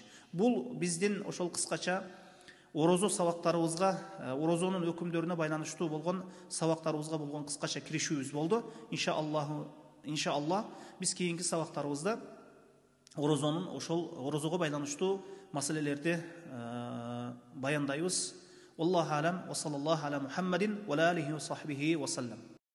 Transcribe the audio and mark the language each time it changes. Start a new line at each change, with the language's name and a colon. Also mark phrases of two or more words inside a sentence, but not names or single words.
Kyrgyz: Бул биздин ошол кыскача орозо сабактарыбызга, орозонун өкүмдөрүнө байланыштуу болгон сабактарыбызга болгон кыскача киришүүбүз болду. Иншаллах биз кийинки сабактарыбызда орозонун ошол орозого байланыштуу маселелерди баяндайбыз.
Arabic: والله أعلم وصلى الله على محمد وآله وصحبه وسلم.